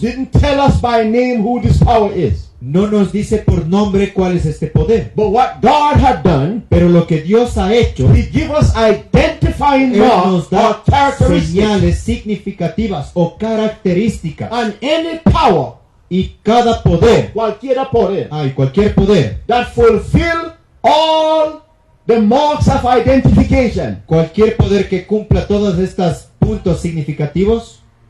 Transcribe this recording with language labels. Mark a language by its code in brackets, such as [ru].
[en] didn't tell us by name who this power is. [es] no nos dice por nombre cuál es este poder. [en] But what God had done, [es] Pero lo que Dios ha hecho, [en] He give us identifying [es] Él nos da [en] or characteristics. [es] señales significativas o características. [en] And any power, [es] Y cada poder, cualquiera poder, cualquier poder, [en] that fulfill all the marks of identification [es] cualquier poder que cumpla todos estos puntos significativos,